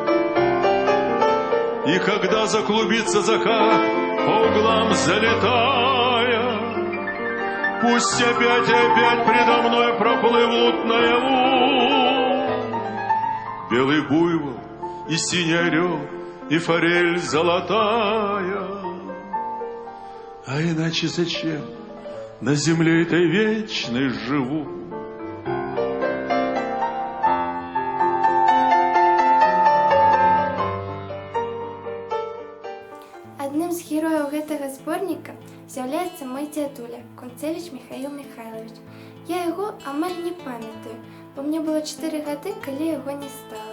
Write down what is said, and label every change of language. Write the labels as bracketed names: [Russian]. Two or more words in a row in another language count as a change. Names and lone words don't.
[Russian] И когда заклубится закат, по углам залетая, пусть опять и опять предо мной проплывут наяву белый буйвол и синий орел, и форель золотая. А иначе зачем на земле этой вечной живу? [Belarusian] Адным з герояў гэтага зборніка з'яўляецца мой дзядуля, Концевич Михаил Михайлович. Я яго амаль не памятаю, бо мне было 4 гады, калі яго не стала.